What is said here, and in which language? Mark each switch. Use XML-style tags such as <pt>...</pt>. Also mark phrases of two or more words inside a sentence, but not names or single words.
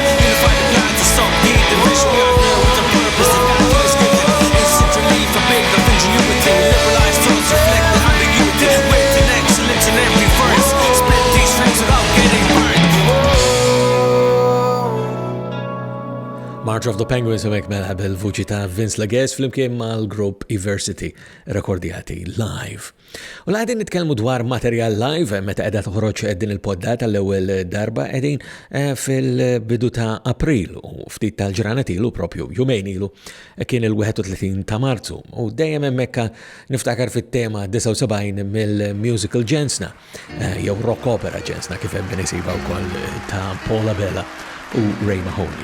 <en>Unify the plans to stop the division. We are here with a purpose, the gratitude is given. Instant relief, a bit of ingenuity. Liberalized thoughts reflect the ambiguity. With an excellence in every verse, split these flames without getting burned.</en> <mt>March of the Penguins u mekmel bil-vuċi ta' Vince Legas flimkien mal-grupp Iversity rekordjati live. U l-għadin nitkelmu dwar materjal live meta edha toħroġ din il-podda tal-ewwel darba edin fil-bidu ta' April u ftit tal-ġranet ilu propju jumejn ilu kien il-31 ta' Marzu u dejjem hemmhekk niftakar fit-tema 79 mill-musical Ġensna jew</mt> <en>rock opera</en> <mt>Ġensna kif hemm isiba wkoll ta' Paula Bella u Ray Mahoney.</mt>